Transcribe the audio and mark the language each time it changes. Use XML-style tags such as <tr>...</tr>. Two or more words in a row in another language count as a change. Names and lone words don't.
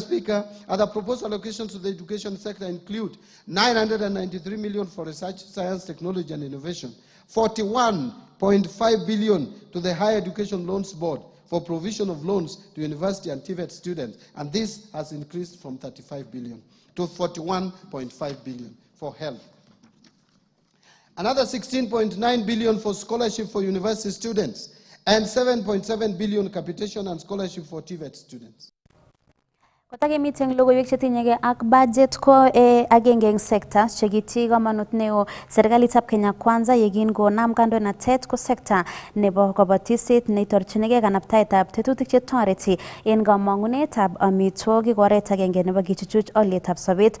<en>Speaker, other proposed allocations to the education sector include 993 million for research, science, technology, and innovation, 41.5 billion to the Higher Education Loans Board for provision of loans to university and TVET students, and this has increased from 35 billion to 41.5 billion for health. Another 16.9 billion for scholarship for university students, and 7.7 billion capitation and scholarship for TVET students.</en> <kln>Kotake meeting logoiwek chetinyege ak budget ko agenge eng sector chekiti kamanut neo serikalitab Kenya Kwanza yekin konam kandoinatet ko sector nebo kabatishet neitorchinige kanabtaetab tetutik chetoreti en kamangunetab amitwogik oret agenge nebo kichuchuch olyetab sobet.</kln>